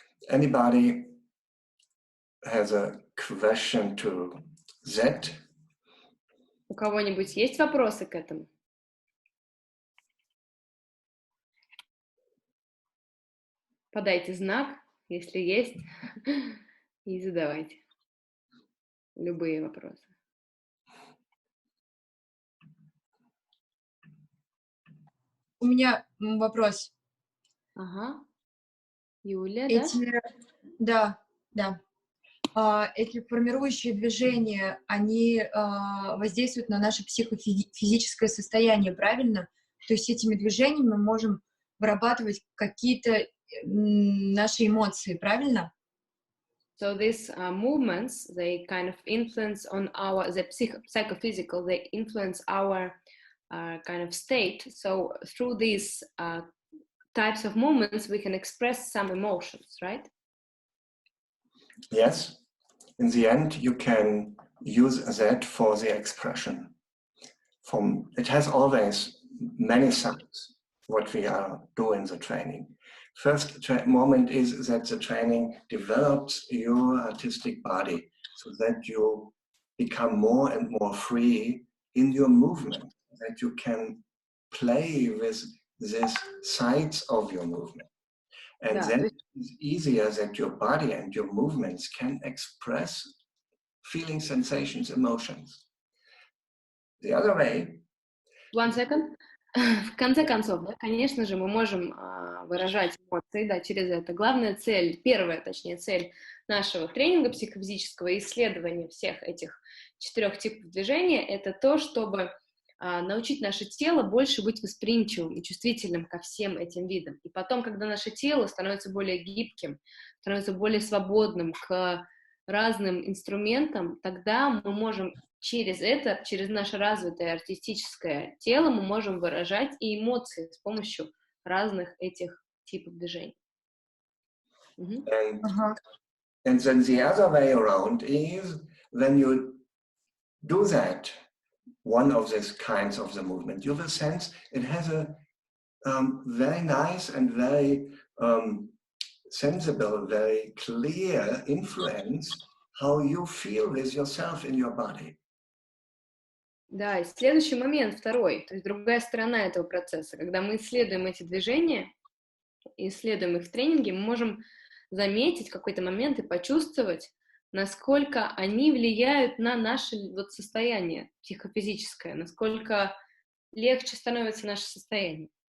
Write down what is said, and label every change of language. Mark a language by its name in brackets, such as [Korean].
[English] Anybody has a question to that? [Russian] У кого-нибудь есть вопросы к этому? Подайте знак, если есть, и задавайте любые вопросы. У меня вопрос. Ага. Юля, да? Да. Эти формирующие движения, они воздействуют на наше психофизическое состояние, правильно? То есть этими движениями мы можем вырабатывать какие-то наши эмоции, правильно? [English] So these movements, they kind of influence on the psychophysical, they influence our kind of state. So through these types of movements, we can express some emotions, right? Yes. In the end, you can use that for the expression. It has always many sides, what we are doing in the training. First moment is that the training develops your artistic body so that you become more and more free in your movement, that you can play with these sides of your movement. And then it's easier that your body and your movements can express feelings, sensations, emotions. The other way. 1 second. [Russian] В конце концов, да, конечно же, мы можем выражать эмоции, да, через это. Главная цель, первая, точнее, цель нашего тренинга психофизического исследования всех этих 4 типов движения, это то, чтобы научить наше тело больше быть восприимчивым и чувствительным ко всем этим видам. И потом, когда наше тело становится более гибким, становится более свободным к разным инструментам, тогда мы можем через это, через наше развитое артистическое тело, мы можем выражать и эмоции с помощью разных этих типов движений. [English] And then the other way around is when you do that, one of these kinds of the movement, you will sense it has a very nice and very sensible, very clear influence how you feel with yourself in your body. [Russian] Да, и следующий момент, второй, то есть другая сторона этого процесса, когда мы исследуем эти движения, исследуем их в тренинге, мы можем заметить в какой-то момент и почувствовать, насколько они влияют на наше вот состояние психофизическое, насколько легче становится наше состояние.